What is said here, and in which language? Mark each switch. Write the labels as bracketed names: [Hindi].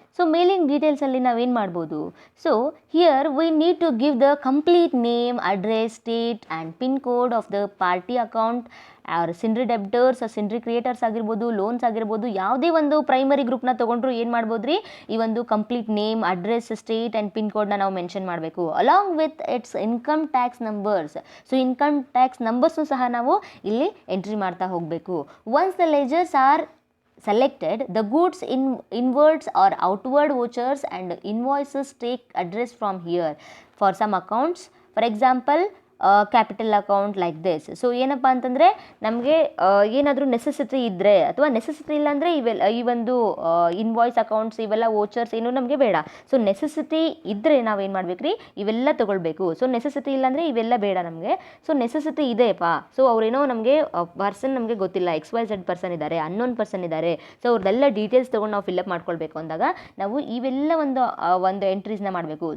[Kannada] So mailing ಡೀಟೇಲ್ಸಲ್ಲಿ ನಾವೇನು ಮಾಡ್ಬೋದು? So [English] here we need to give the complete name, address, state and pin code of the party account or sundry debtors, sundry creators [Kannada] ಆಗಿರ್ಬೋದು, loans ಆಗಿರ್ಬೋದು, ಯಾವುದೇ ಒಂದು primary ಗ್ರೂಪ್ನ ತೊಗೊಂಡ್ರು ಏನು ಮಾಡ್ಬೋದು ರೀ, ಈ ಒಂದು complete name, address, state and pin ಕೋಡ್ನ ನಾವು ಮೆನ್ಷನ್ ಮಾಡಬೇಕು [English] Along with its income tax numbers. [Kannada] So income tax ನಂಬರ್ಸ್ನು ಸಹ ನಾವು ಇಲ್ಲಿ ಎಂಟ್ರಿ ಮಾಡ್ತಾ ಹೋಗಬೇಕು. [English] Once the ledgers are selected, the goods inwards or outward vouchers and invoices take address from here for some accounts. For example, capital account like this. [Kannada] So ಏನಪ್ಪ ಅಂತಂದರೆ ನಮಗೆ ಏನಾದರೂ necessity ಇದ್ದರೆ ಅಥವಾ ನೆಸೆಸಿಟಿ ಇಲ್ಲ ಅಂದರೆ ಈ ಒಂದು ಇನ್ವಾಯ್ಸ್ ಅಕೌಂಟ್ಸ್ ಇವೆಲ್ಲ ವೋಚರ್ಸ್ ಏನು ನಮಗೆ ಬೇಡ. ಸೊ ನೆಸೆಸಿಟಿ ಇದ್ದರೆ ನಾವೇನು ಮಾಡ್ಬೇಕು ರೀ, ಇವೆಲ್ಲ ತೊಗೊಳ್ಬೇಕು. ಸೊ ನೆಸೆಸಿಟಿ ಇಲ್ಲಾಂದರೆ ಇವೆಲ್ಲ ಬೇಡ ನಮಗೆ. ಸೊ ನೆಸೆಸಿಟಿ ಇದೆಯಪ್ಪ, ಸೊ ಅವರೇನೋ ನಮಗೆ ಪರ್ಸನ್ ನಮಗೆ ಗೊತ್ತಿಲ್ಲ, XYZ ಪರ್ಸನ್ ಇದ್ದಾರೆ, ಅನ್ನೋನ್ ಪರ್ಸನ್ ಇದ್ದಾರೆ, ಸೊ ಅವ್ರದ್ದೆಲ್ಲ ಡೀಟೇಲ್ಸ್ ತೊಗೊಂಡು ನಾವು ಫಿಲ್ಅಪ್ ಮಾಡ್ಕೊಳ್ಬೇಕು ಅಂದಾಗ ನಾವು ಇವೆಲ್ಲ ಒಂದು ಎಂಟ್ರೀಸ್ನ ಮಾಡಬೇಕು.